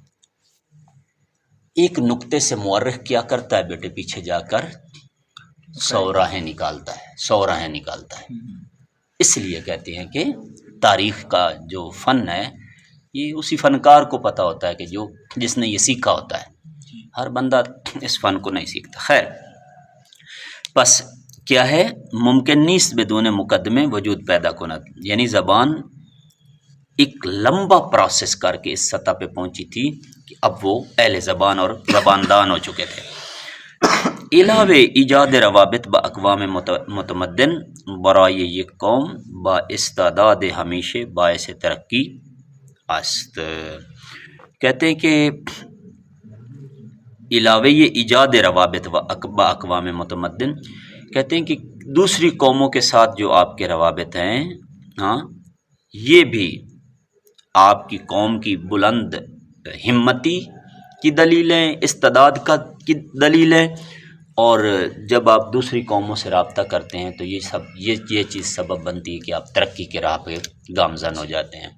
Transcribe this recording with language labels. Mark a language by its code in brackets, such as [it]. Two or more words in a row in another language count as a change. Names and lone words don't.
[ur] ایک نقطے سے مورخ کیا کرتا ہے بیٹے, پیچھے جا کر 100 راہیں نکالتا ہے. اس لیے کہتے ہیں کہ تاریخ کا جو فن ہے یہ اسی فنکار کو پتہ ہوتا ہے کہ جس نے یہ سیکھا ہوتا ہے. ہر بندہ اس فن کو نہیں سیکھتا. خیر, پس کیا ہے, [fa] ممکن نیست بدون مقدمے وجود پیدا کند, [ur] یعنی زبان ایک لمبا پروسیس کر کے اس سطح پہ پہنچی تھی کہ اب وہ اہل زبان اور زباندان ہو چکے تھے. [fa] علاوہ ایجاد روابط با اقوام متمدن برائے یک قوم با استعداد ہمیشہ باعث ترقی است. [ur] کہتے ہیں کہ [fa] علاوہ یہ ایجاد روابط با اقوام متمدن, [ur] کہتے ہیں کہ دوسری قوموں کے ساتھ جو آپ کے روابط ہیں, ہاں, یہ بھی آپ کی قوم کی بلند ہمتی کی دلیل ہے, استعداد کی دلیل ہے. اور جب آپ دوسری قوموں سے رابطہ کرتے ہیں تو یہ چیز سبب بنتی ہے کہ آپ ترقی کے راہ پہ گامزن ہو جاتے ہیں.